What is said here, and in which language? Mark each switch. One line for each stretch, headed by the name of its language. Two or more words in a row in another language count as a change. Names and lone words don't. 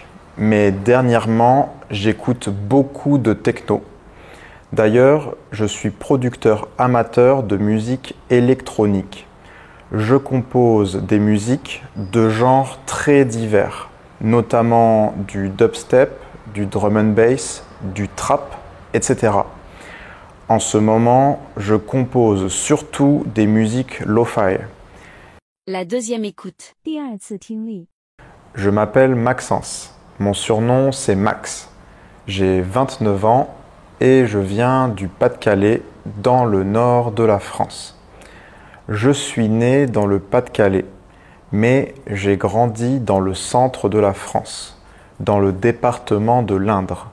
French: Mais dernièrement, j'écoute beaucoup de techno. D'ailleurs, je suis producteur amateur de musique électronique. Je compose des musiques de genres très divers, notamment du dubstep, du
English: drum and bass,
French: du trap, etc. En ce moment, je compose surtout des musiques lo-fi. La deuxième écoute.
Chinese: 第二次听力，
French: Je m'appelle Maxence. Mon surnom, c'est Max. J'ai 29 ans et je viens du Pas-de-Calais, dans le nord de la France. Je suis né dans le Pas-de-Calais, mais j'ai grandi dans le centre de la France, dans le département de l'Indre.